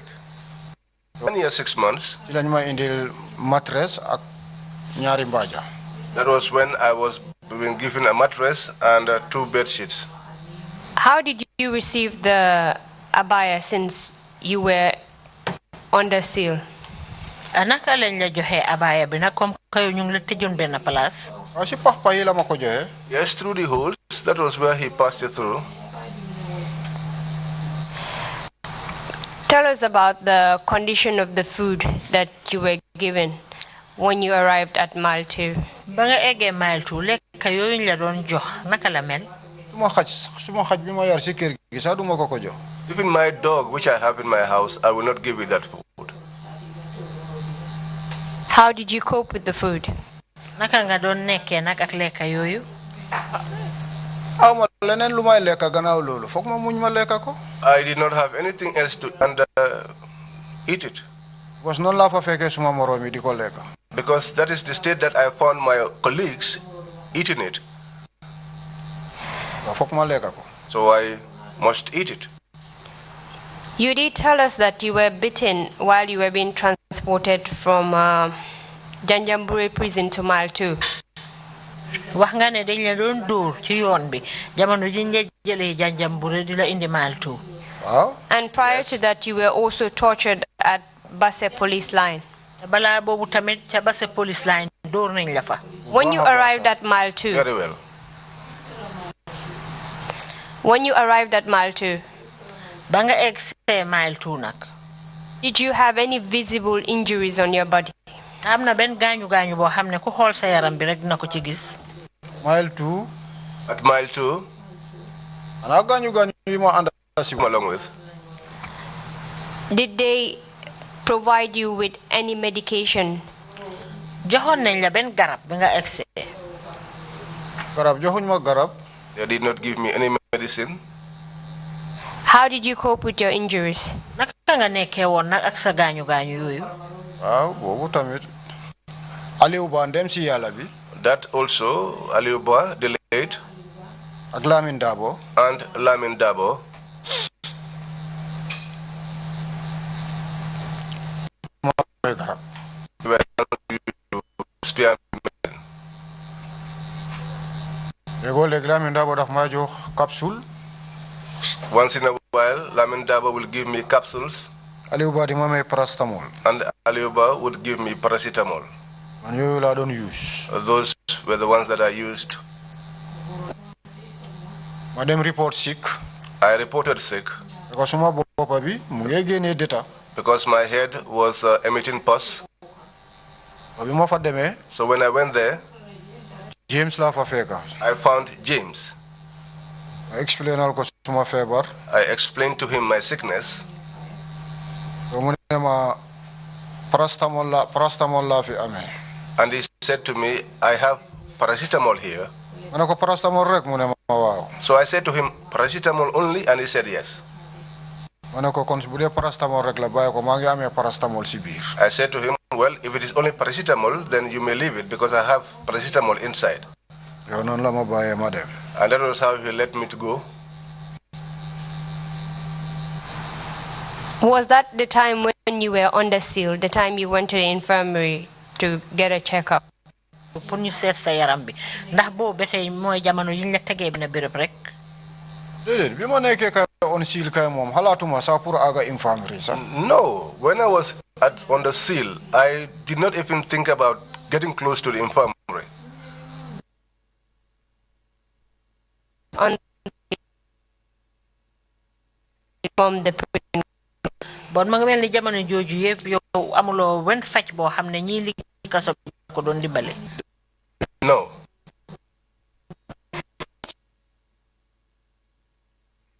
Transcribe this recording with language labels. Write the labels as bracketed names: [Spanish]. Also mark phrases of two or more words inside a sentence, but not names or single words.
[English] 1 year, 6 months. That was when I was being given a mattress and 2 bed sheets. How did you receive the abaya since you were under seal? [Wolof] Anaka lañ la joxe abaya bi nak comme kayo ñu ngi la tëjoon benn place. [English] Yes, through the holes. That was where he passed it through. Tell us about the condition of the food that you were given when you arrived at mile 2. [Wolof] Ba nga eggee mile 2 lekk yooyu la doon jox naka la mel. [English] Even my dog, which I have in my house, I will not give it that food. How did you cope with the food? [Wolof] Naka nga doon nekkee nag ak lekk yooyu. [English] I did not have anything else to eat it. Because that is the state that I found my colleagues eating it. So I must eat it. You did tell us that you were bitten while you were being transported from Janjanbureh prison to mile 2. [Wolof] Wax nga ne dañ la doon dóor ci yoon bi jamono ji ñu jëlee Janjanbureh di la indi mile 2. [English] And prior to that, you were also tortured at Basse police line. [Wolof] Bala boobu tamit ca Basse [English] police line [Wolof] dóor nañ la fa. [English] When you arrived at mile 2. Very well. When you arrived at mile 2. [Wolof] Ba nga egg see mile 2 nak. [English] Did you have any visible injuries on your body? [Wolof] Am na benn gaañu gaañu boo xam ne ku xool sa yaram bi rek dina ko ci gis. [English] Mile 2. At mile 2. [Wolof] Ana gaañu gaañu yi ma ànd [English] along with. Did they provide you with any medication? [Wolof] Joxoon nañ la benn garab bi nga egg see. Garab joxuñ ma garab. [English] They did not give me any medicine. How did you cope with your injuries? [Wolof] Naka nga nekkee woon nag ak sa gaañu gaañu yooyu. Boobu tamit Aliou Ba ndem si yàlla bi. [English] That also Aliou Ba, the late. [Wolof] Ak Lamin Dabo. [English] And Lamin Dabo. [Wolof] Garab. [English] We were to spare medicine. [Wolof] Lamin Dabo daf ma jox capsule. [English] Once in a while, Lamin Dabo will give me capsules. [Wolof] Aliou Ba di ma may paracetamol. [English] And Aliou Ba would give me paracetamol. [Wolof] And yooyu laa doon use. [English] Those were the ones that I used. [Wolof] Ma dem [English] report sick. I reported sick. [Wolof] Because suma boppa bi mu ngi génnee data. [English] Because my head was emitting pus. [Wolof] Bi ma fa demee. [English] So when I went there, [Wolof] James laa fa fekka. [English] I found James. I explained [Wolof] ko suma feebar. [English] I explained to him my sickness. [Wolof] Mu ne ma paracetamol laa fi amee. [English] And he said to me, I have paracetamol here. [Wolof] Ma ne ko paracetamol rek mu ne ma waaw. [English] So I said to him, paracetamol only, and he said yes. [Wolof] Ma ne ko kon bu dee paracetamol rek la bàyyi ko maa ngi amee paracetamol si biir. [English] I said to him, well, if it is only paracetamol, then you may leave it because I have paracetamol inside. [Wolof] Yow noonu la ma bàyyee ma dem. [English] And that was how he let me to go. Was that the time when you were under seal, the time you went to the infirmary to get a checkup? [Wolof] Pour ñu seet sa yaram bi ndax boobu ba tey mooy jamono yi ñu la tegee bi na béréb rek. Déedéet bi ma nekkee kay [English] on seal [Wolof] kay moom xalaatuma sax pour aga infirmary sax. [English] No, when I was on the seal, I did not even think about getting close to the infirmary. From the prison. [Wolof] Bon ma nga mel ni jamono jooju yëpp yow amuloo wen faj boo xam ne ñii liggéey kaso ko doon dimbale. [English] No.